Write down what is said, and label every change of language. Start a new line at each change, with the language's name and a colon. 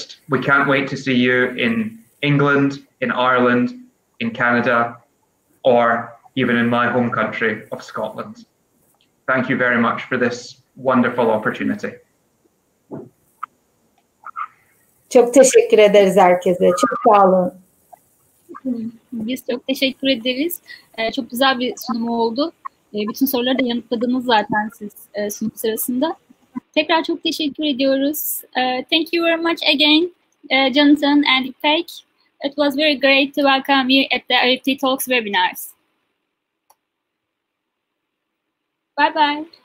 English: We can't wait to see you in England, in Ireland, in Canada, or even in my home country of Scotland. Thank you very much for this wonderful opportunity.
Turkish: Çok teşekkür ederiz herkese. Çok sağ olun. Biz çok teşekkür ederiz. Çok güzel bir sunum oldu. Bütün soruları da yanıtladınız zaten siz sunum sırasında. Tekrar çok teşekkür ediyoruz.
English: Thank you very much again, Jonathan and İpek. It was very great to welcome you at the IEFT Talks webinars. Bye-bye.